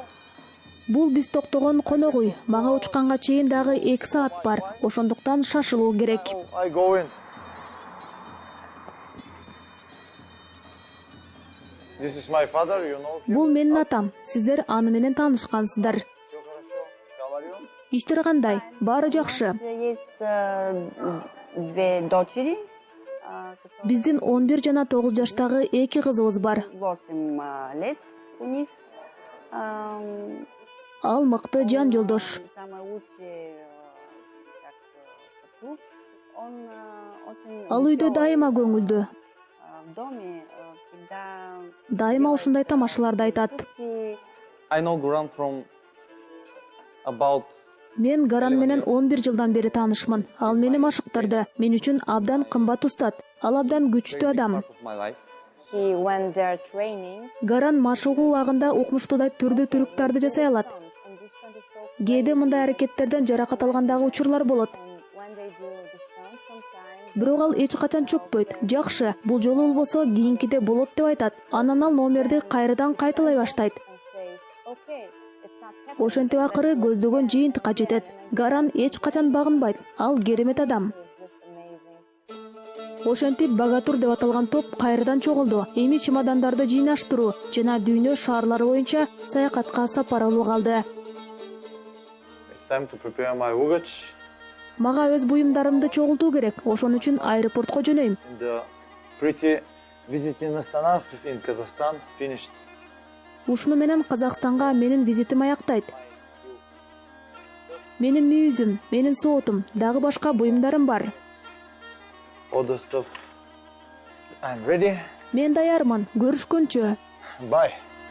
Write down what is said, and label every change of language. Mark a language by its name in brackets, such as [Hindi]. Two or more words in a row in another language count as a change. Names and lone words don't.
[Kyrgyz] Бул биз токтогон конок үй. Мага учканга чейин дагы 2 саат бар. Ошондуктан шашылуу керек. [English] Now I go in. This is my father, you know him. [Kyrgyz] Бул менин атам. Сиздер аны менен таанышкансыздар. [Russian] Всё хорошо. [English] How are you? [Kyrgyz] Иштер кандай? Баары жакшы. [Russian] Есть две дочери, [Kyrgyz] Биздин 11 жана 9 жаштагы 2 кызыбыз бар. [Russian] 8 лет у них. [Kyrgyz] Ал мыкты жан жолдош. [Russian] Самый лучший супруг. Он очень [Kyrgyz] Ал үйдө дайыма көңүлдүү. [Russian] в доме всегда [Kyrgyz] Дайыма ушундай тамашаларды айтат. [English] I know Guran from about [Kyrgyz] Мен Гаран менен 11 жылдан бери таанышмын. Ал мени машыктырды. Мен үчүн абдан кымбат устат. Ал абдан күчтүү адам. [English] part of my life. he went there training. [Kyrgyz] Гаран машыгуу убагында укмуштуудай түрдүү түрүктарды жасай алат. [English] And this kind of so [Kyrgyz] Кээде мындай аракеттерден жаракат алгандагы учурлар болот. [English] when they do the stunt sometimes [Kyrgyz] Бирок ал эч качан чөкпөйт. Жакшы, бул жолу болбосо кийинкиде болот деп айтат. Анан ал номерди кайрадан кайталай баштайт. [English] and says, okay, it's not happening. [Kyrgyz] Ошентип акыры көздөгөн жыйынтыкка жетет. Гаран эч качан багынбайт. Ал керемет адам. [English] It's just amazing. [Kyrgyz] Ошентип Багатур деп аталган топ кайрадан чогулду. Эми чемодандарды жыйнаштыруу жана дүйнө шаарлары боюнча саякатка сапар алуу калды. [English] It's time to prepare my luggage. [Kyrgyz] Мага өз буюмдарымды чогултуу керек. Ошон үчүн аэропортко жөнөйм. [English] And the pretty visit in Astana in Kazakhstan finished. [Kyrgyz] Ушуну менен Казакстанга менин визитим аяктайт. Менин мүйүзүм, менин соотум, дагы башка буюмдарым бар. [English] All the stuff. I'm ready. [Kyrgyz] Мен даярмын. Көрүшкөнчө. [English] Bye.